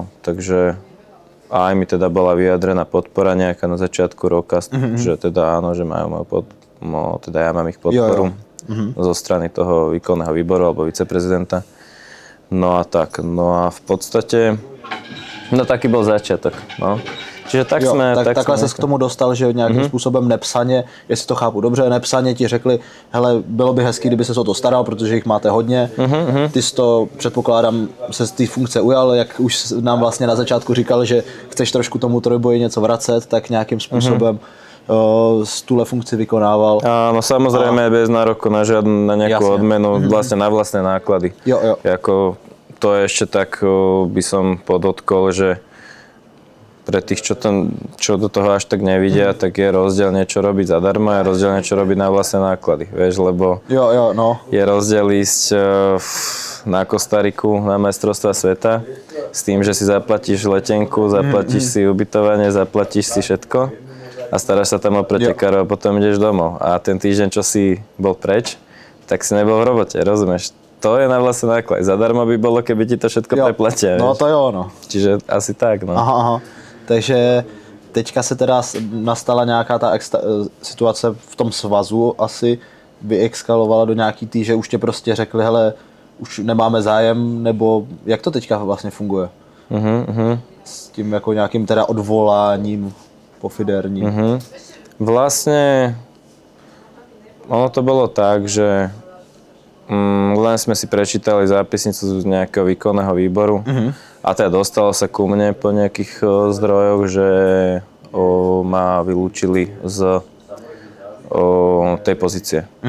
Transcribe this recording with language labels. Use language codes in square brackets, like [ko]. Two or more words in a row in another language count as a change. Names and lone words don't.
[sk] Takže aj mi teda bola vyjadrená podpora nejaká na začiatku roka, že teda áno, že majú teda ja mám ich podporu zo strany toho výkonného výboru alebo viceprezidenta. No a tak, no a v podstate, no taký bol začiatok, no. [cs] Čiže takhle ses k tomu dostal, že nějakým způsobem nepsaně, jestli to chápu dobře, nepsaně ti řekli, hele, bylo by hezký, kdyby se o to staral, protože jich máte hodně. Ty jsi to, předpokládám, se z té funkce ujal, jak už nám vlastně na začátku říkal, že chceš trošku tomu trojboji něco vracet, tak nějakým způsobem tuhle funkci vykonával. [sk] Áno, samozrejme bez nároku na nejakú odmenu, vlastne na vlastné náklady. Jako, to je ešte tak, by som podotkol, že pre tých, čo do toho až tak nevidia, tak je rozdiel niečo robiť zadarmo a rozdiel niečo robiť na vlastné náklady, vieš, lebo je rozdiel ísť na Kostariku na majstrovstvá sveta s tým, že si zaplatíš letenku, zaplatíš si ubytovanie, zaplatíš si všetko a staráš sa tam o pretekárov a potom ideš domov. A ten týždeň, čo si bol preč, tak si nebol v robote, rozumieš? To je na vlastné náklady. Zadarmo by bolo, keby ti to všetko preplatia. No to je ono. Čiže asi tak, no. Aha. [cs] Takže teďka se teda nastala nějaká ta situace v tom svazu, asi vyexkalovala do nějaký tý, že už tě prostě řekli, hele, už nemáme zájem, nebo jak to teďka vlastně funguje? S tím jako nějakým teda odvoláním pofiderním. [sk] Vlastne ono to bolo tak, že len sme si prečítali zápisnicu z nejakého výkonného výboru a teda dostalo sa ku mne po nejakých zdrojoch, že ma vylúčili z tej pozície.